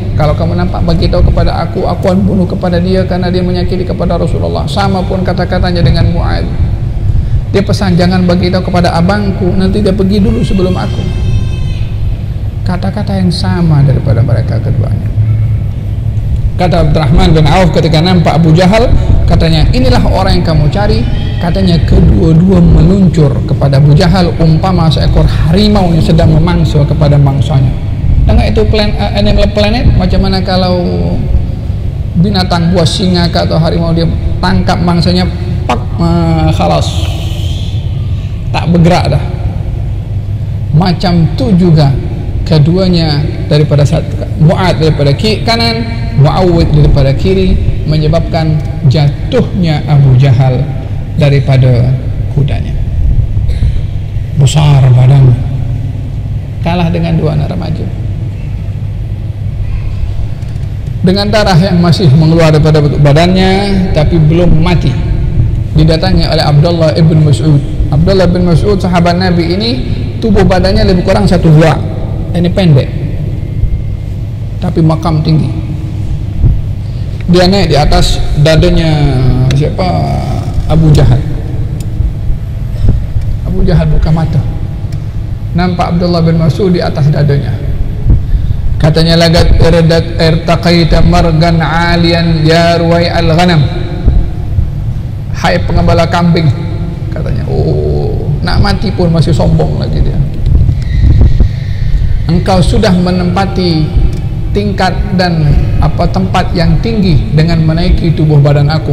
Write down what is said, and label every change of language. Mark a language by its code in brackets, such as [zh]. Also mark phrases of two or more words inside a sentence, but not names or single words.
[ms] Kalau kamu nampak, beritahu kepada aku akan bunuh kepada dia karena dia menyakiti kepada Rasulullah. Sama pun kata-katanya dengan Mu'adz. Dia pesan, jangan beritahu kepada abangku, nanti dia pergi dulu sebelum aku. Kata-kata yang sama daripada mereka keduanya. Kata Abdurrahman bin Auf ketika nampak Abu Jahal, katanya, inilah orang yang kamu cari. Katanya kedua-dua meluncur kepada Abu Jahal umpama seekor harimau yang sedang memangsa kepada mangsanya. Dengar itu [en] animal planet, [ms] macam mana kalau binatang buas singa atau harimau, dia tangkap mangsanya, pak, khalas, tak bergerak dah. Macam tu juga keduanya, daripada Mu'adz daripada kanan, Mu'awwidh daripada kiri, menyebabkan jatuhnya Abu Jahal daripada kudanya. Besar badan, kalah dengan dua anak remaja, dengan darah yang masih mengeluar daripada badannya tapi belum mati. Didatangi oleh Abdullah ibn Mas'ud. Abdullah bin Mas'ud, sahabat Nabi ini, tubuh badannya lebih kurang 1 dua. Ini pendek tapi makam tinggi. Dia naik di atas dadanya Abu Jahal. Abu Jahal buka mata, nampak Abdullah bin Mas'ud di atas dadanya. Katanya, [ar] lagat irtaqaita margan alian ya ruwai al-ghanam. [ms] Hai pengembala kambing, katanya. Oh, nak mati pun masih sombong lagi dia. Engkau sudah menempati tingkat dan tempat yang tinggi dengan menaiki tubuh badan aku.